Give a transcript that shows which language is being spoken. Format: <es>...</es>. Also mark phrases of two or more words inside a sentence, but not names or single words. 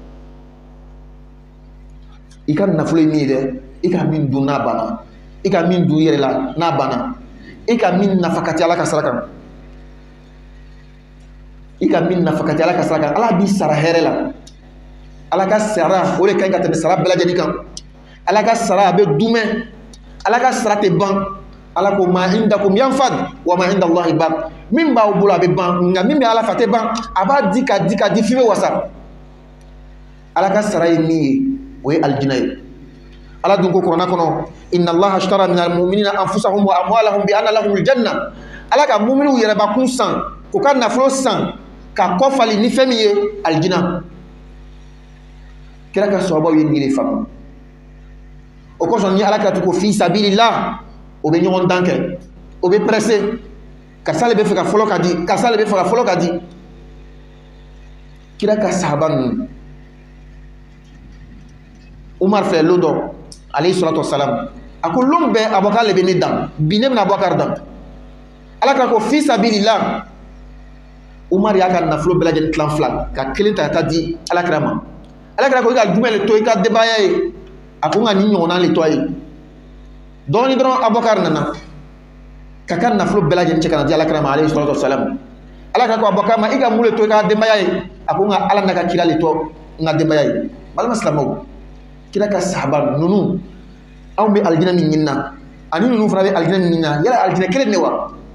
<bm>i ka nafolo ye min ye dɛ i ka min dun n'a banna i ka min dun i yɛrɛ la n'a banna i ka min nafakati ala ka sira kan i ka min nafakati ala ka sira kan ala b'i sara hɛrɛ la ala ka sara o de ka ɲi ka tɛmɛ sara bɛɛ lajɛlen kan ala ka sara a bɛ dumɛ ala ka sara tɛ ban ala ko</bm> <ar>ما عندكم ينفد وما عند الله باق</ar> <bm>min b'aw bolo a bɛ ban nka min bɛ ala fɛ a tɛ ban a b'a di ka di ka di f'i bɛ wasa ala ka sara ye min ye o ye aljina ye ala dun ko kuranna kɔnɔ</bm> <ar>إن الله اشترى من المؤمنين أنفسهم وأموالهم بأن لهم الجنة</ar> <bm>ala ka mu'miniw yɛrɛbakun san k'u ka nafolo san ka kɔfali ni fɛn min ye aljina kira ka sahabaw ye nin de faamu o kosɔn ni ala kira ko</bm> <ar>في سبيل الله</ar> <bm>o bɛ ɲɔgɔn dan kɛ o bɛ pressé karisa le bɛ fɛ ka fɔlɔ ka di karisa le bɛ fɛ ka fɔlɔ ka di kira ka sahaba ninnu Umar fɛ lon dɔ</bm> <ar>عليه الصلاة والسلام</ar> <bm>a ko lon bɛɛ Abubakar le bɛ ne dan bi ne bɛna Abubakar dan ala kira ko</bm> <ar>في سبيل الله</ar> <bm>Umar y'a ka nafolo bɛɛ lajɛlen tilan fila ka kelen ta ka taa di ala kira ma ala kira ko i ka jumɛn le to i ka denbaya ye a ko n ka nin ɲɔgɔnna le to a ye dɔɔni dɔrɔn Abubakar nana ka ka nafolo bɛɛ lajɛlen cɛ ka na di ala kira ma</bm> <ar>عليه الصلاة والسلام</ar> <bm>ala kira ko Abubakar ma i ka mun le to i ka denbaya ye a ko n ka ala n'a ka kira le to n ka denbaya ye balima silamɛw kira ka sahaba ninnu anw bɛ alijinɛ min ɲini na ani ninnu fana bɛ alijinɛ min ɲini na yala alijinɛ kelen de wa</bm>